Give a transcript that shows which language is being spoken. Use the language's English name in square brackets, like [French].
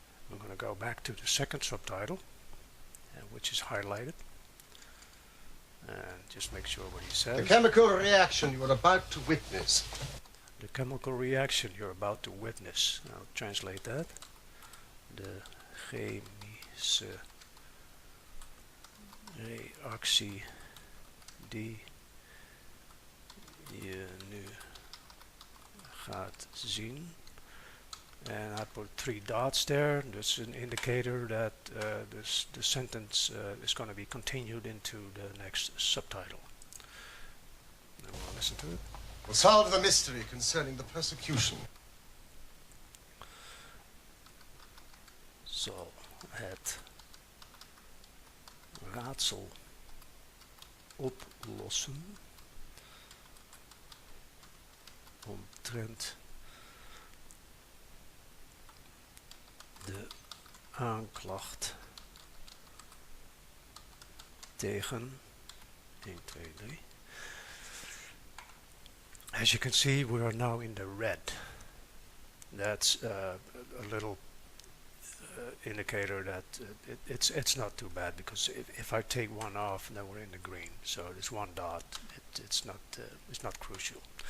[English] I'm going to go back to the second subtitle, which is highlighted. And just make sure what he says. The chemical reaction you are about to witness. The chemical reaction you're about to witness. I'll translate that. [Dutch] De chemische reactie die je nu gaat zien. [English] And I put 3 dots there. That's an indicator that the sentence is going to be continued into the next subtitle. And we'll listen to it. Will solve the mystery concerning the persecution. [Dutch] Zal het raadsel oplossen omtrent de aanklacht tegen 1, 2, 3. [English] As you can see, we are now in the red. That's a little indicator that it's not too bad, because if I take one off, then we're in the green. So this 1 dot, it's not crucial.